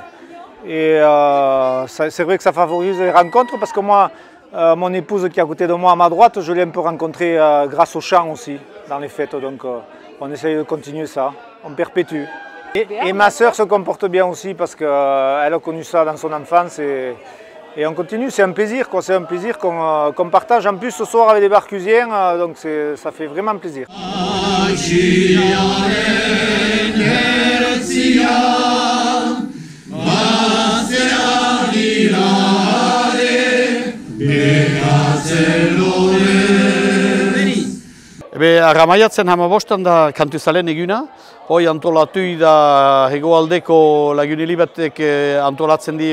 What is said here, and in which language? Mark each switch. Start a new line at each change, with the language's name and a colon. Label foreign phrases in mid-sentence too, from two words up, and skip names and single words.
French: Et c'est vrai que ça favorise les rencontres parce que moi, mon épouse qui est à côté de moi à ma droite, je l'ai un peu rencontrée grâce au chant aussi dans les fêtes. Donc on essaye de continuer ça, on perpétue. Et ma sœur se comporte bien aussi parce qu'elle a connu ça dans son enfance et on continue, c'est un plaisir, c'est un plaisir qu'on partage en plus ce soir avec des Barcusiens, donc ça fait vraiment plaisir.
Basque: Arramaiatzen hamabostan da kantuzalen eguna, hoi antolatu da hegoaldeko lagunili batek antolatzen di